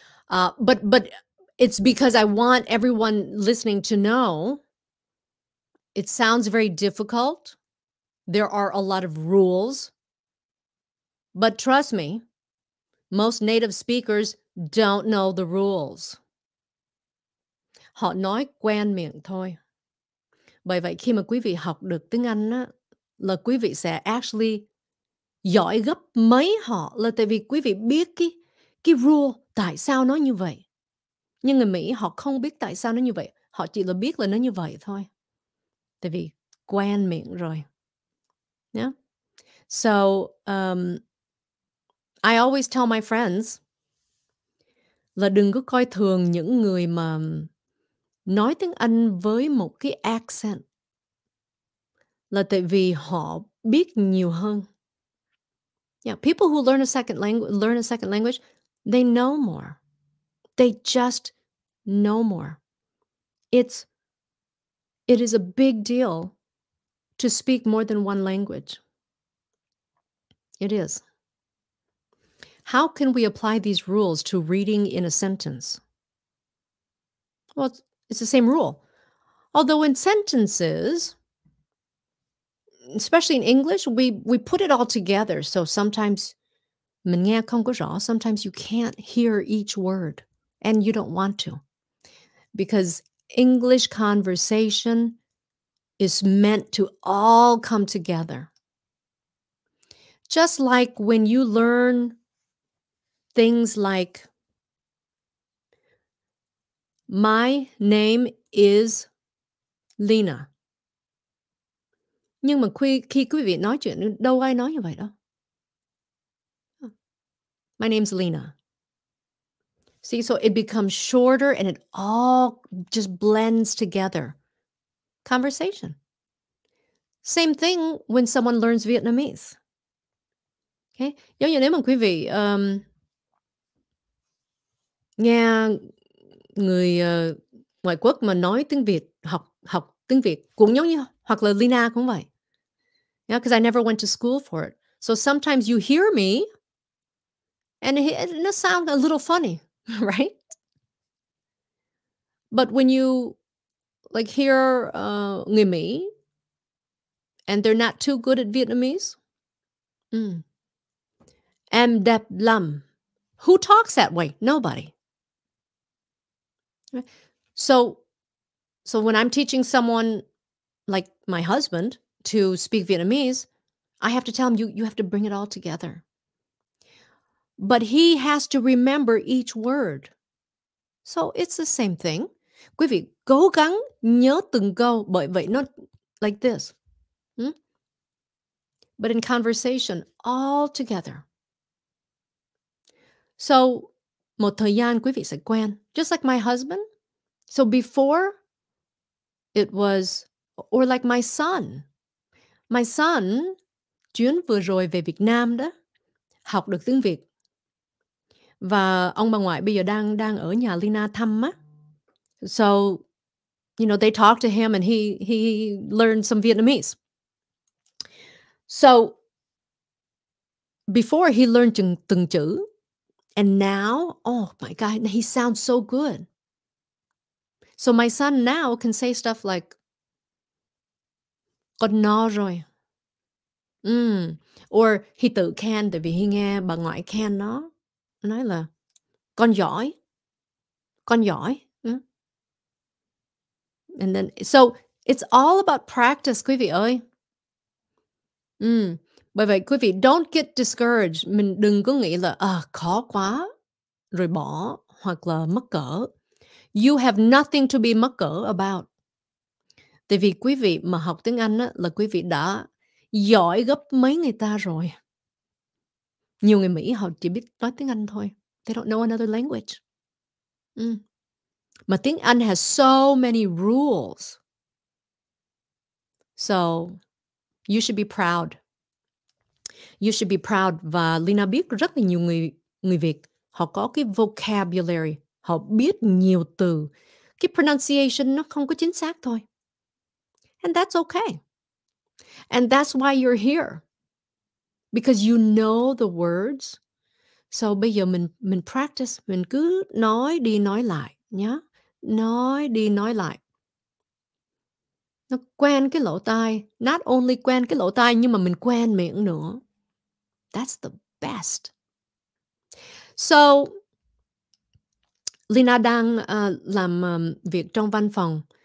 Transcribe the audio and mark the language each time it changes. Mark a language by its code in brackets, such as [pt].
[en] But it's because I want everyone listening to know it sounds very difficult. There are a lot of rules. But trust me, most native speakers don't know the rules. [vi] Họ nói quen miệng thôi. Bởi vậy khi mà quý vị học được tiếng Anh á, là quý vị sẽ actually giỏi gấp mấy họ, là tại vì quý vị biết cái rule tại sao nó như vậy. Nhưng người Mỹ họ không biết tại sao nó như vậy, họ chỉ là biết là nó như vậy thôi. Tại vì quen miệng rồi. [en] Yeah. So I always tell my friends [vi] là đừng có coi thường những người mà nói tiếng Anh với một cái accent. Là tại vì họ biết nhiều hơn. [en] Yeah, people who learn a second language, they know more. They just know more. It is a big deal to speak more than one language. It is. How can we apply these rules to reading in a sentence? Well, it's the same rule. Although in sentences, especially in English, we put it all together. So sometimes [vi] mình nghe không có rõ, [en] sometimes you can't hear each word and you don't want to. Because English conversation is meant to all come together. Just like when you learn things like, my name is Leyna. [vi] Nhưng mà khi quý vị nói chuyện, đâu ai nói như vậy đâu. [en] My name's Leyna. See, so it becomes shorter and it all just blends together. Conversation. Same thing when someone learns Vietnamese. Okay? [vi] Giống như nếu mà quý vị nghe người ngoại quốc mà nói tiếng Việt, học tiếng Việt cũng giống như, hoặc là Leyna cũng vậy. [en] Yeah, because I never went to school for it. So sometimes you hear me and it sounds a little funny, right? But when you like hear [vi] người Mỹ [en] and they're not too good at Vietnamese, [vi] em đẹp lắm. [en] Who talks that way? Nobody. So when I'm teaching someone like my husband to speak Vietnamese, I have to tell him, you have to bring it all together. But he has to remember each word. So it's the same thing. [vi] Quý vị cố gắng nhớ từng câu, bởi vậy nó [en] like this. But in conversation, all together. [vi] So một thời gian quý vị sẽ quen. [en] Just like my husband. So before, it was, or like my son. My son, [vi] chuyến vừa rồi về Việt Nam đó, học được tiếng Việt. Và ông bà ngoại bây giờ đang ở nhà Leyna thăm á. [en] So, you know, they talked to him and he learned some Vietnamese. So, before he learned [vi] từng chữ. [en] And now, oh my God, he sounds so good. So my son now can say stuff like, [vi] con no rồi. [en] Or he [vi] tự khen, tại vì he nghe bà ngoại khen nó. Nói là, con giỏi. Con giỏi. [en] And then, so it's all about practice, [vi] quý vị ơi. Bởi vậy, quý vị [en] don't get discouraged. [vi] Mình đừng có nghĩ là, khó quá, rồi bỏ, hoặc là mắc cỡ. [en] You have nothing to be [vi] mắc cỡ [en] about. [vi] Tại vì quý vị mà học tiếng Anh á, là quý vị đã giỏi gấp mấy người ta rồi. Nhiều người Mỹ họ chỉ biết nói tiếng Anh thôi. [en] They don't know another language. [vi] Mà tiếng Anh [en] has so many rules. So you should be proud. You should be proud. [vi] Và Leyna biết rất là nhiều người Việt, họ có cái vocabulary, họ biết nhiều từ. cái pronunciation nó không có chính xác thôi. [en] And that's okay. And that's why you're here. Because you know the words. [vi] So bây giờ mình practice, mình cứ nói đi nói lại nhá. Nói đi nói lại. Nó quen cái lỗ tai, [en] not only [vi] quen cái lỗ tai nhưng mà mình quen miệng nữa. [en] That's the best. So [vi] Leyna đang làm việc trong văn phòng.